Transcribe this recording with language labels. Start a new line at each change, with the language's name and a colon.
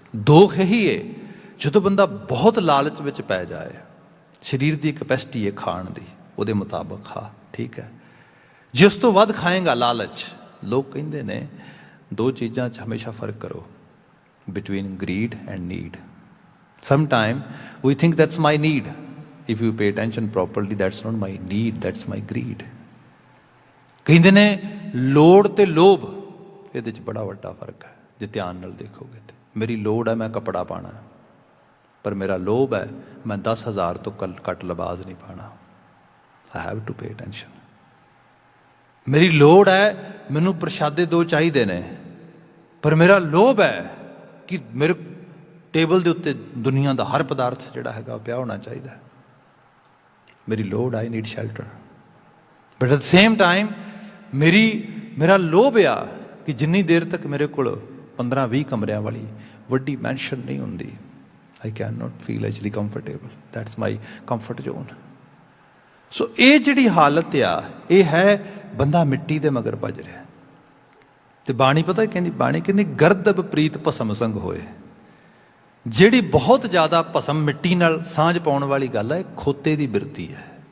Punjabi: ਦੋਖ ਇਹੀ ਹੈ ਜਦੋਂ ਬੰਦਾ ਬਹੁਤ ਲਾਲਚ ਵਿੱਚ ਪੈ ਜਾਏ। ਸਰੀਰ ਦੀ ਕੈਪੈਸਿਟੀ ਹੈ ਖਾਣ ਦੀ, ਉਹਦੇ ਮੁਤਾਬਕ ਖਾ, ਠੀਕ ਹੈ। ਜੇ ਉਸ ਤੋਂ ਵੱਧ ਖਾਏਗਾ ਲਾਲਚ, ਲੋਕ ਕਹਿੰਦੇ ਨੇ 2 ਚੀਜ਼ਾਂ 'ਚ ਹਮੇਸ਼ਾ ਫਰਕ ਕਰੋ,
English: Between greed and need. Sometime we think that's my need. If you pay attention properly, that's not my need, that's my greed.
Punjabi: ਕਹਿੰਦੇ ਨੇ ਲੋੜ ਤੇ ਲੋਭ, ਇਹਦੇ 'ਚ ਬੜਾ ਵੱਡਾ ਫਰਕ ਹੈ ਜੇ ਧਿਆਨ ਨਾਲ ਦੇਖੋਗੇ ਤੇ। ਮੇਰੀ ਲੋੜ ਹੈ ਮੈਂ ਕੱਪੜਾ ਪਾਣਾ, ਪਰ ਮੇਰਾ ਲੋਭ ਹੈ ਮੈਂ 10,000 ਤੋਂ ਘੱਟ ਲਿਬਾਸ ਨਹੀਂ ਪਾਣਾ।
English: I have to pay attention.
Punjabi: ਮੇਰੀ ਲੋੜ ਹੈ ਮੈਨੂੰ ਪ੍ਰਸ਼ਾਦੇ 2 ਚਾਹੀਦੇ ਨੇ, ਪਰ ਮੇਰਾ ਲੋਭ ਹੈ ਕਿ ਮੇਰੇ ਟੇਬਲ ਦੇ ਉੱਤੇ ਦੁਨੀਆ ਦਾ ਹਰ ਪਦਾਰਥ ਜਿਹੜਾ ਹੈਗਾ ਪਿਆ ਹੋਣਾ ਚਾਹੀਦਾ। ਮੇਰੀ ਲੋੜ,
English: I need shelter, but at the same time
Punjabi: ਮੇਰਾ ਲੋਭ ਆ ਕਿ ਜਿੰਨੀ ਦੇਰ ਤੱਕ ਮੇਰੇ ਕੋਲ 15-20 ਕਮਰਿਆਂ ਵਾਲੀ ਵੱਡੀ ਮੈਂਸ਼ਨ ਨਹੀਂ ਹੁੰਦੀ,
English: I cannot feel actually comfortable. That's my comfort zone.
Punjabi: ਸੋ ਇਹ ਜਿਹੜੀ ਹਾਲਤ ਆ, ਇਹ ਹੈ ਬੰਦਾ ਮਿੱਟੀ ਦੇ ਮਗਰ ਭੱਜ ਰਿਹਾ। ਤੇ ਬਾਣੀ ਪਤਾ ਕਹਿੰਦੀ, ਬਾਣੀ ਕਹਿੰਦੀ ਗਰਦਬ ਪ੍ਰੀਤ ਭਸਮ ਸੰਗ ਹੋਏ। ਜਿਹੜੀ ਬਹੁਤ ਜ਼ਿਆਦਾ ਭਸਮ ਮਿੱਟੀ ਨਾਲ ਸਾਂਝ ਪਾਉਣ ਵਾਲੀ ਗੱਲ ਹੈ, ਇਹ ਖੋਤੇ ਦੀ ਬਿਰਤੀ ਹੈ।